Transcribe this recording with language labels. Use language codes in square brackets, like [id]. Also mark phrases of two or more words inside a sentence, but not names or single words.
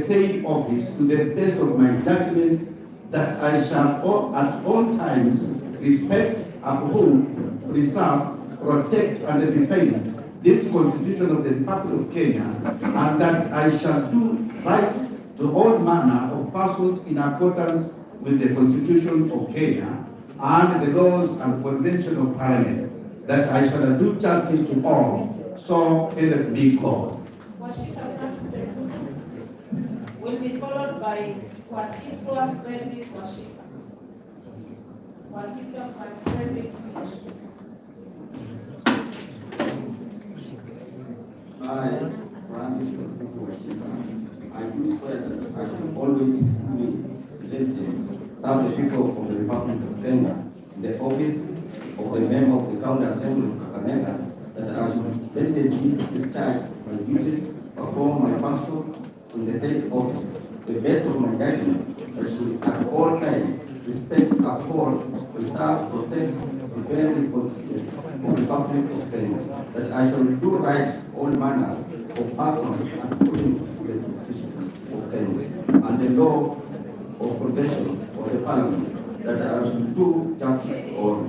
[en] same office to the best of my judgment, that I shall at all times respect, uphold, preserve, protect, and defend this Constitution of the Republic of Kenya, and that I shall do right to all manner of persons in accordance with the Constitution of Kenya and the laws and conventions of Parliament, that I shall do justice to all. So help me God. Washika Francis will be followed by Watitwa Frederick Washika. Watitwa Frederick Washika. I, Francis Washika, I do swear that I shall always serve the people of the Republic of Kenya in the office of the member of the County Assembly of Kakamega, that I shall diligently discharge my duties, perform my function in the said office to the best of my judgment, that should at all times respect, uphold, preserve, protect, defend this Constitution of the Republic of Kenya, that I shall do right all manner of persons according to the Constitution of Kenya and the law of convention of the Parliament, that I shall do justice to all.